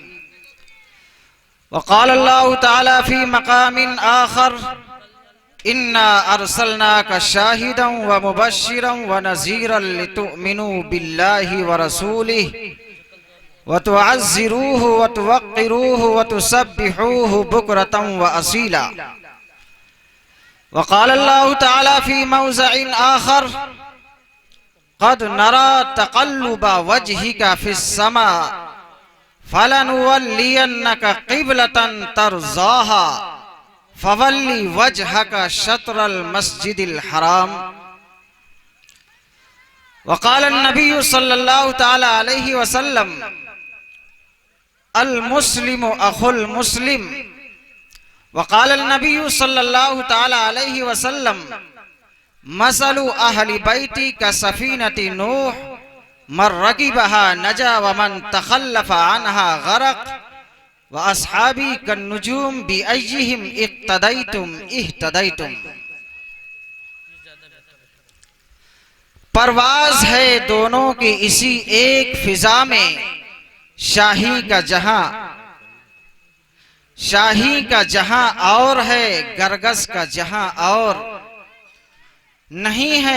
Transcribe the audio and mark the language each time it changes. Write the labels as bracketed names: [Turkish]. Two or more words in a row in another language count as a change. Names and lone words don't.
[Arabic] وقال الله تعالى في مقام آخر إنا أرسلناك شاهدا ومبشرا ونذيرا لتؤمنوا بالله ورسوله وتعزروه وتوقروه وتسبحوه بكرة وأصيلا. وقال الله تعالى في موضع آخر قد نرى تقلب وجهك في السماء فلنولينك قبلة ترضاها فول وجهك شطر المسجد الحرام. وقال النبي صلى الله تعالى عليه وسلم المسلم أخو المسلم. وقال النبي صلى الله تعالى عليه وسلم مثل أهل بيتي كسفينة نوح من ركبها نجا ومن تخلف عنها غرق وأصحابي كالنجوم بأيهم اقتديتم اهتديتم. [Urdu] پرواز ہے دونوں کی اسی ایک فضا میں، شاہی کا جہاں اور ہے، گرگس کا جہاں اور نہیں ہے.